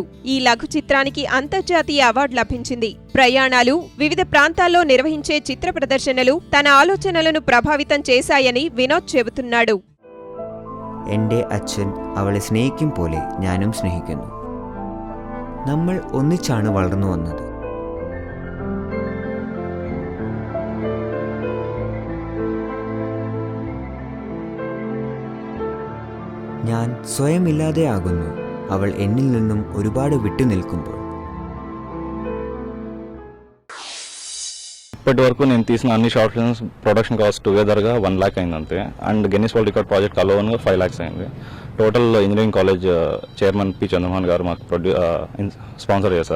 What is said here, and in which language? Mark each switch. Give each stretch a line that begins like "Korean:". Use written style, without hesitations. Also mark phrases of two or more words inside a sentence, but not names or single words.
Telugu: ఈ లఘు చిత్రానికి అంతర్జాతీయ అవార్డు లభించింది. ప్రయాణాలు, వివిధ ప్రాంతాల్లో నిర్వహించే చిత్ర ప్రదర్శనలు తన ఆలోచనలను ప్రభావితం చేశాయని వినోద్ చెబుతున్నాడు.
Malayalam: എന്റെ അച്ഛൻ അവളെ സ്നേഹിക്കും പോലെ ഞാനും സ്നേഹിക്കുന്നു. നമ്മൾ ഒന്നിച്ചാണ് വളർന്നു വന്നത്. ഞാൻ സ്വയം ഇല്ലാതെയാകുന്നു അവൾ എന്നിൽ നിന്നും ഒരുപാട് വിട്ടുനിൽക്കുമ്പോൾ.
Telugu: ఇప్పటి వరకు నేను తీసిన అన్ని
English: short films production cost together
Telugu: 1 lakh అయింది అంతే. అండ్ గిన్నిస్ వరల్డ్ రికార్డ్
English: project alone
Telugu: 5 lakhs అయింది. టోటల్ ఇంజనీరింగ్ కాలేజ్ చైర్మన్ పి చంద్రమోహన్ గారు మాకు స్పాన్సర్ చేశారు.